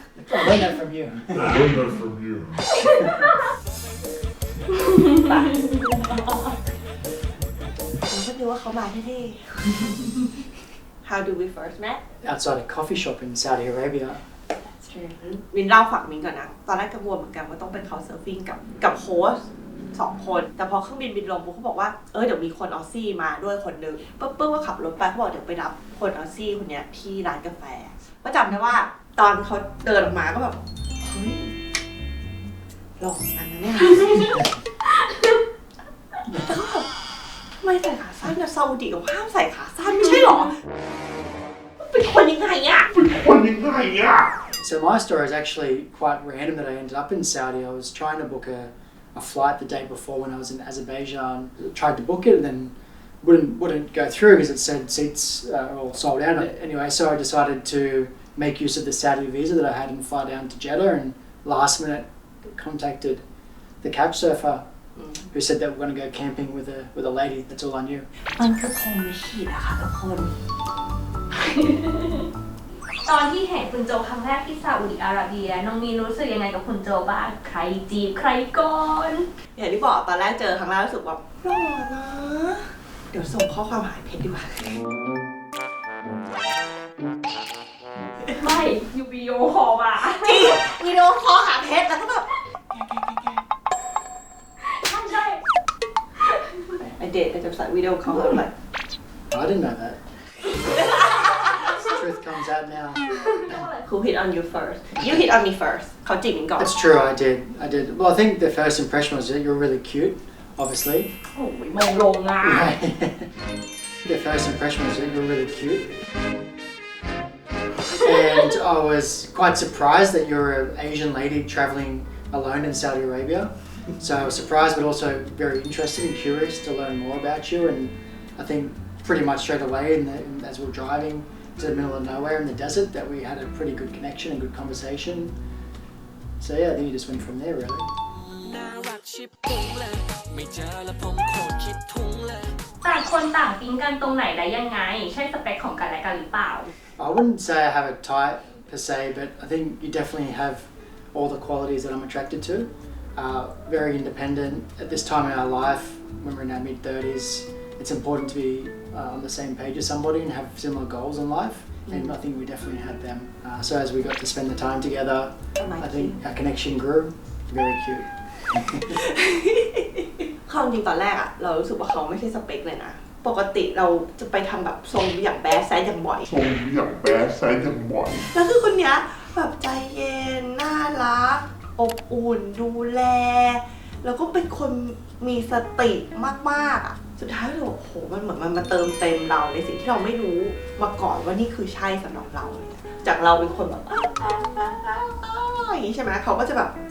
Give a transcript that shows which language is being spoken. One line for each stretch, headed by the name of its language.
English: I learned that from you. I learned that from you.
Thai: เราก็ดูว่าเขามาเท่ๆ
English: How do we first met? Outside a coffee shop in Saudi Arabia. That's true.
Thai: มินเล่าฝั่งมินก่อนนะ ตอนแรกกังวลเหมือนกันว่าต้องเป็นเขาเซิร์ฟฟิ้งกับโฮสต์ 2 คนแต่พอเครื่องบินบินลงปุ๊บเขาบอกว่าเดี๋ยวมีคนออสซี่มาด้วยคนนึงปุ๊บก็ขับรถไปเขาบอกเดี๋ยวไปรับคนออสซี่คนเนี้ยที่ร้านกาแฟก็จำได้ว่าตอนเขาเดินออกมาก็แบบเฮ้ยหล่อมันนะเนี่ยแต่ก็แบบทำไมใส่ขาสั้นนะซาอุดิเขาห้ามใส่ขาสั้นไม่ใช่หรอเป็นคนยังไงอะ คนยังไงอ่ะ
English: So my story is actually quite random that I ended up in Saudi. I was trying to book a flight the day before when I was in Azerbaijan. Tried to book it and then wouldn't go through because it said seats are all sold out. Anyway, so I decided to make use of the Saudi visa that I had and fly down to Jeddah, and last minute contacted the couch surfer who said that we're going to go camping with a lady. That's all I knew.
Thai: มันคือพรหมลิขิตอะค่ะทุกคน ตอนที่เห็นคุณโจครั้งแรกที่ซาอุดิอาระเบียน้องมีนรู้สึกยังไงกับคุณโจบ้างใครจีบใครก่อน อย่างที่บอกตอนแรกเจอครั้งแรกรู้สึกว่าหล่อนะเดี๋ยวส่งข้อความหาเพชรดีกว่า ไม่ยูวิดีโอคอลมา จริงวิดีโอคอลหาเพชรแล้วก็แบบ ใช่
English: I did I just like video call I'm like I didn't know that. Truth comes out now. who hit on you first you hit on me first
Thai: เขาจีบมินก่อน
English: That's true. I did. Well, I think the first impression was that you're really cute. Obviously.
Thai: โอ้ยมองลงอ่ะ
English: The first impression was that you're really cute. And I was quite surprised that you're an Asian lady traveling alone in Saudi Arabia. So I was surprised but also very interested and curious to learn more about you. And I think pretty much straight away as we were driving to the middle of nowhere in the desert that we had a pretty good connection and good conversation. So yeah, I think you just went from there really.
Thai: ต่างคนต่างปิ๊งกันตรงไหนและยังไงใช่สเปคของกันและกันหรือเปล่า
English: I wouldn't say I have a type per se, but I think you definitely have all the qualities that I'm attracted to. Very independent. At this time in our life, when we're in our mid-30s, it's important to be on the same page as somebody and have similar goals in life. And I think we definitely had them. So as we got to spend the time together, I think our connection grew. Very cute.
Thai: ความจริงตอนแรกอะเรารู้สึกว่าเขาไม่ใช่สเปคเลยนะปกติเราจะไปทำแบบทรงอย่างแบดไซส์อย่างบ่อย ทรงอย่างแบดไซส์อย่างบ่อย แล้วคือคนเนี้ยแบบใจเย็นน่ารักอบอุ่นดูแลแล้วก็เป็นคนมีสติมากๆอ่ะสุดท้ายเราโอ้โหมันเหมือนมันมาเติมเต็มเราในสิ่งที่เราไม่รู้มาก่อนว่านี่คือใช่สำหรับเราเลยจากเราเป็นคนแบบอย่างนี้ใช่ไหมเขาก็จะแบบ